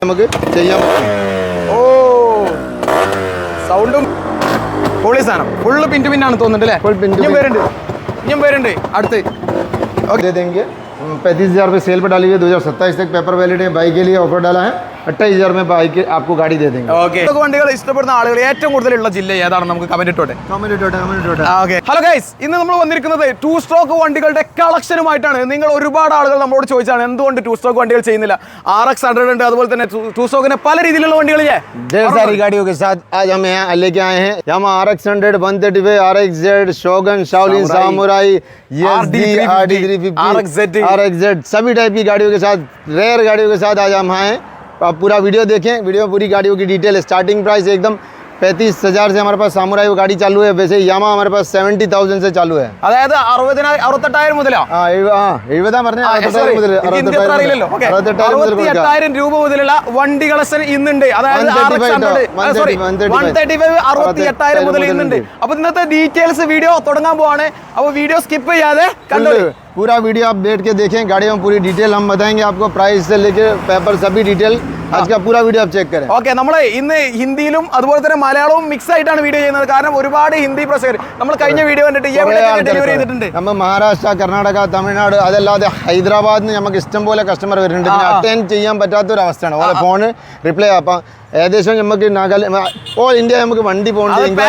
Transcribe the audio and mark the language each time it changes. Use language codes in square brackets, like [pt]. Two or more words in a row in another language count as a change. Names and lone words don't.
[ml] നമുക്ക് ചെയ്യാൻ പറ്റും. ഓ സൗണ്ടും പൊളി സാധനം ഫുള്ള് [en] pin to [ml] പിന്നാണ് തോന്നുന്നുണ്ട് അല്ലേ? ഇനിയും പേരുണ്ട് അടുത്ത്. [hi] दे देंगे 35,000 रुपये सेल पर डाली हुई है, 2027 तक पेपर वैलिड है। बाइक के लिए ऑफर डाला है, 28,000 में बाइक आपको गाड़ी दे देंगे. [ml] വണ്ടികൾ ഇഷ്ടപ്പെടുന്ന ആളുകൾ ഏറ്റവും കൂടുതലുള്ള ജില്ല ഏതാണ്? നമുക്ക് കമന്റ് ഇട്ടോട്ടെ. [en] hello guys, [ml] ഇന്ന് നമ്മൾ വന്നിരിക്കുന്നത് 2 സ്ട്രോക്ക് വണ്ടികളുടെ കളക്ഷനുമായിട്ടാണ്. നിങ്ങൾ ഒരുപാട് ആളുകൾ നമ്മളോട് ചോദിച്ചാണ് എന്തുകൊണ്ട് 2 സ്ട്രോക്ക് വണ്ടികൾ ചെയ്യുന്നില്ല. RX100 ഉണ്ട്, അതുപോലെ തന്നെ 2 സ്ട്രോക്കിന് പല രീതിയിലുള്ള വണ്ടികളില്ലേ? [hi] ढेर सारी गाड़ियों के साथ आज हम यहाँ लेके आए हैं. Yamaha RX100, 135, RXZ, Shogun, Shaolin, Samurai, RXZ, सभी टाइप की गाड़ियों के साथ, रेयर गाड़ियों के साथ आज हम आए हैं. आप पूरा वीडियो देखें. वीडियो में पूरी गाड़ियों की डिटेल, [en] starting price [hi] एकदम 35,000 से हमारे पास सामुराई वो गाड़ी चालू है. वैसे यामा हमारे पास 70,000 से चालू है. [ml] അതായത് 68,000 മുതലാ? 68,000 രൂപ മുതലുള്ള വണ്ടി കളക്ഷൻ ഇന്നുണ്ട്. അതായത് 135 മുതൽ ഇന്നുണ്ട്. അപ്പൊ ഇന്നത്തെ [en] details video [ml] തുടങ്ങാൻ പോവാണ്. അപ്പൊ [en] video skip [ml] ചെയ്യാതെ കണ്ടോളൂ. [hi] पूरा वीडियो आप बैठ के देखें. गाड़ियों में पूरी डिटेल हम बताएंगे आपको, प्राइस से लेके पेपर सभी डिटेल. आज का पूरा वीडियो आप चेक करें. [ml] ഓക്കെ, നമ്മൾ ഇന്ന് ഹിന്ദിയിലും അതുപോലെ തന്നെ മലയാളവും മിക്സ് ആയിട്ടാണ് വീഡിയോ ചെയ്യുന്നത്. കാരണം ഒരുപാട് ഹിന്ദി പ്രേക്ഷകർ നമ്മൾ കഴിഞ്ഞ വീഡിയോ കണ്ടിട്ട് ഡെലിവറി ചെയ്തിട്ടുണ്ട്. നമ്മൾ മഹാരാഷ്ട്ര, കർണാടക, തമിഴ്നാട്, അതല്ലാതെ ഹൈദരാബാദിൽ നിന്ന് നമുക്ക് ഇഷ്ടം പോലെ കസ്റ്റമർ വരുന്നുണ്ട്. അറ്റൻഡ് ചെയ്യാൻ പറ്റാത്തൊരവസ്ഥയാണ്. ഓരോ ഫോണ് റിപ്ലൈ അപ്പം ഏകദേശം നമുക്ക് [en] all India [ml] നമുക്ക് വണ്ടി പോകുന്നുണ്ട്.